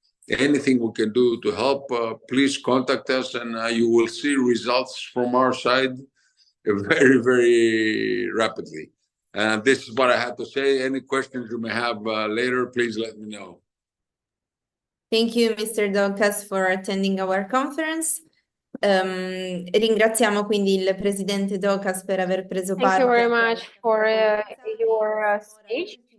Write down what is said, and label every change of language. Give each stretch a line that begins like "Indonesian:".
English: anything we can do to help, please contact us, and you will see results from our side very, very rapidly. This is what I have to say. Any questions you may have later, please let me know. Thank you, Mr. Doukas, for attending our conference.
Italian: Ringraziamo quindi il Presidente Doukas per aver preso parte.
English: Thank you very much for your speech.